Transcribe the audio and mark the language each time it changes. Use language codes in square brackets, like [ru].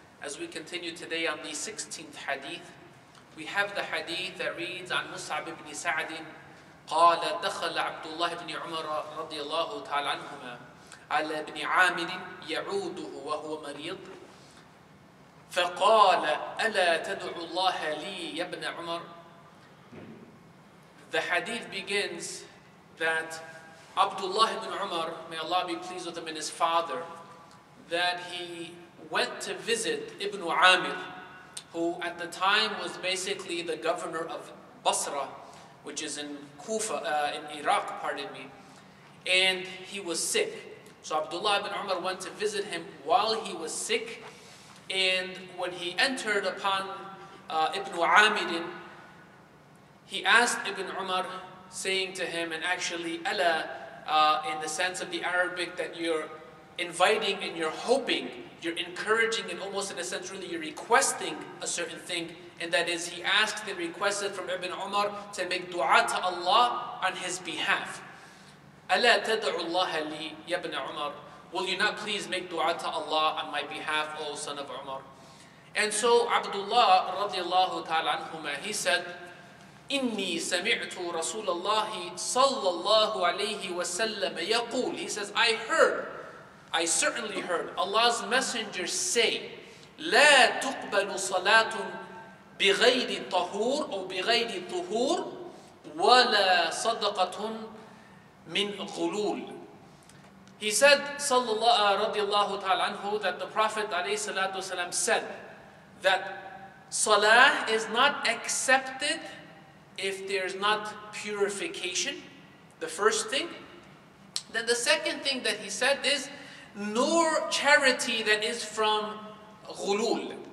[en] As we continue today on the 16th hadith, we have the hadith that reads [ar] عن مصعب بن سعد قال دخل عبد الله بن عمر رضي الله تعالى عنهما على ابن عامر يعوده وهو مريض فقال ألا تدعو الله لي يا ابن عمر. [en] The hadith begins that Abdullah ibn Umar, may Allah be pleased with him and his father, that he went to visit Ibn Amir, who at the time was basically the governor of Basra, which is in Kufa, in Iraq, pardon me, and he was sick. So Abdullah ibn Umar went to visit him while he was sick, and when he entered upon Ibn Amir, he asked Ibn Umar, saying to him, and actually Allah, in the sense of the Arabic, that you're inviting and you're hoping, you're encouraging, and almost in a sense really you're requesting a certain thing, and that is he asked and requested from Ibn Umar to make dua to Allah on his behalf. [ar] أَلَا تَدْعُ اللَّهَ لِي يَا ابْنَ عُمَرَ. [en] Will you not please make dua to Allah on my behalf, O son of Umar? And so Abdullah radiallahu ta'ala anhuma, he said, [ar] إِنِّي سَمِعْتُ رَسُولَ اللَّهِ صَلَّى اللَّهُ عَلَيْهِ وَسَلَّمَ يَقُولُ. [en] He says, I certainly heard Allah's messenger say, [ar] لا تقبل صلاة بغير طهور أو بغير طهور ولا صدقة من غلول. [en] He said, radiallahu ta'ala anhu, that the Prophet ﷺ said that salah is not accepted if there's not purification, the first thing. Then the second thing that he said is, nor charity that is from ghulul.